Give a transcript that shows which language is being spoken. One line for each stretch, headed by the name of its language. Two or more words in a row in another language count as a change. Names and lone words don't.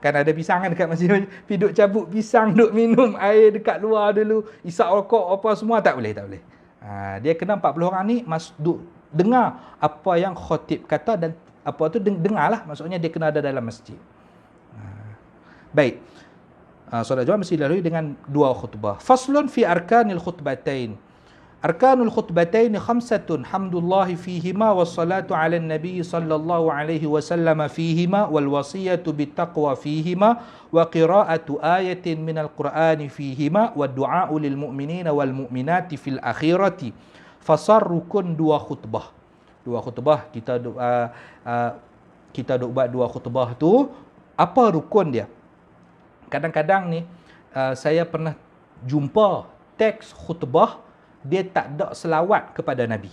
Malay: Kan ada pisang kan dekat masjid. Piduk cabut pisang, duk minum air dekat luar dulu. Isap rokok apa semua. Tak boleh. Dia kena 40 orang ni duk dengar apa yang khatib kata dan dengarlah. Maksudnya dia kena ada dalam masjid. Baik. Solat Jumaat mesti dilalui dengan 2 khutbah.
Arabic: فصل في أركان الخطبتين. أركان الخطبتين خمسة حمد الله فيهما والصلاة على النبي صلى الله عليه وسلم فيهما والوصية بالتقوى فيهما وقراءة آية من القرآن فيهما والدعاء للمؤمنين والمؤمنات في الآخرة.
Malay: Fasar rukun dua khutbah. Dua khutbah kita duk buat dua khutbah tu, apa rukun dia? Kadang-kadang ni saya pernah jumpa teks khutbah dia tak ada selawat kepada Nabi.